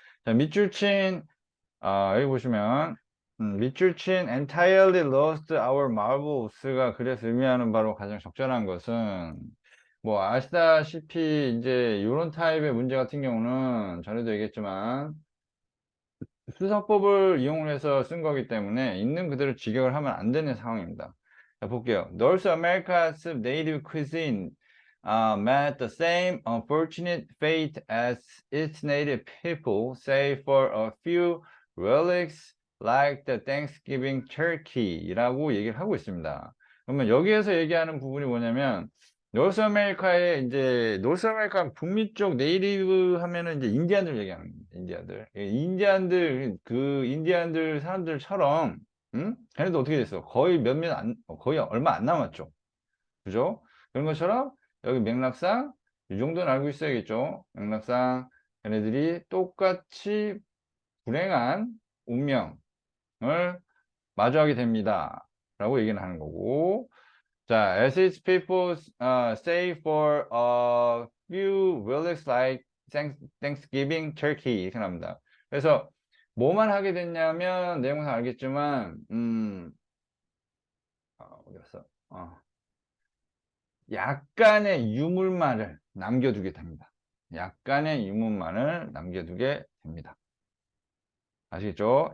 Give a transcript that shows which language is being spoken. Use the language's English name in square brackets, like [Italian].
[Korean] 자, 밑줄 친 여기 보시면 밑줄 친 [English] entirely lost our marbles [Korean] 가 그래서 의미하는 바로 가장 적절한 것은 뭐 아시다시피 이제 이런 타입의 문제 같은 경우는 전에도 얘기했지만 수사법을 이용을 해서 쓴 거기 때문에 있는 그대로 직역을 하면 안 되는 상황입니다. 자, 볼게요. [English] North America's native cuisine met the same unfortunate fate as its native people, save for a few relics like the Thanksgiving turkey [Korean] 라고 얘기를 하고 있습니다. 그러면 여기에서 얘기하는 부분이 뭐냐면 노스 아메리카의 이제 노스 아메리카 북미 쪽 네이티브 하면은 이제 인디안들 얘기하는 겁니다. 인디안들. 인디안들 그 인디안들 사람들처럼 걔네도 어떻게 됐어? 거의 몇몇 안 거의 얼마 안 남았죠. 그죠? 그런 것처럼 여기 맥락상 이 정도는 알고 있어야겠죠. 맥락상 걔네들이 똑같이 불행한 운명을 마주하게 됩니다. 라고 얘기는 하는 거고 자, [English] as its people say for a few relics like Thanksgiving turkey [Korean] 이렇게 나옵니다. 그래서 뭐만 하게 됐냐면 내용은 알겠지만 어디 갔어? 약간의 유물만을 남겨두게 됩니다. 약간의 유물만을 남겨두게 됩니다. 아시겠죠?